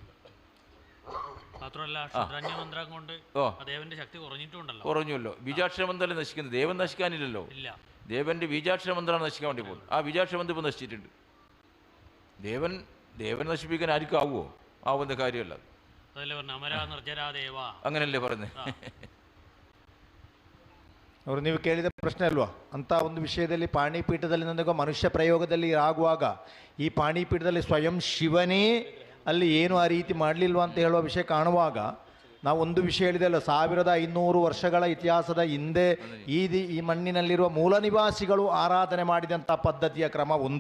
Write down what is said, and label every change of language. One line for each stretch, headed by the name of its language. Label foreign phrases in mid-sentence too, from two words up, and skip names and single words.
Malayalam: കുറഞ്ഞല്ലോ. ബീജാക്ഷരമന്ത്രം നശിക്കുന്നത്, ദേവൻ നശിക്കാനില്ലല്ലോ. ദേവന്റെ ബീജാക്ഷരമന്ത്രമാണ് നശിക്കാൻ വേണ്ടി പോകുന്നത്. ആ ബീജാക്ഷരമന്ത്രം ഇപ്പോൾ നശിച്ചിട്ടുണ്ട്. ദേവൻ നശിപ്പിക്കാൻ ആർക്കും ആവുമോ? ആവുന്ന കാര്യമല്ല. അങ്ങനല്ലേ പറഞ്ഞത്.
Kannada: ಅವರು ನೀವು ಕೇಳಿದ ಪ್ರಶ್ನೆ ಅಲ್ವಾ? ಅಂಥ ಒಂದು ವಿಷಯದಲ್ಲಿ ಪಾಣಿಪೀಠದಲ್ಲಿ ನನಗೆ ಮನುಷ್ಯ ಪ್ರಯೋಗದಲ್ಲಿ ಆಗುವಾಗ ಈ ಪಾಣಿಪೀಠದಲ್ಲಿ ಸ್ವಯಂ ಶಿವನೇ ಅಲ್ಲಿ ಏನು ಆ ರೀತಿ ಮಾಡಲಿಲ್ವಾ ಅಂತ ಹೇಳುವ ವಿಷಯ ಕಾಣುವಾಗ ನಾವು ಒಂದು ವಿಷಯ ಹೇಳಿದೆಲ್ಲ, 1500 ವರ್ಷಗಳ ಇತಿಹಾಸದ ಹಿಂದೆ ಈ ಮಣ್ಣಿನಲ್ಲಿರುವ ಮೂಲ ನಿವಾಸಿಗಳು ಆರಾಧನೆ ಮಾಡಿದಂಥ ಪದ್ಧತಿಯ ಕ್ರಮ ಒಂದು.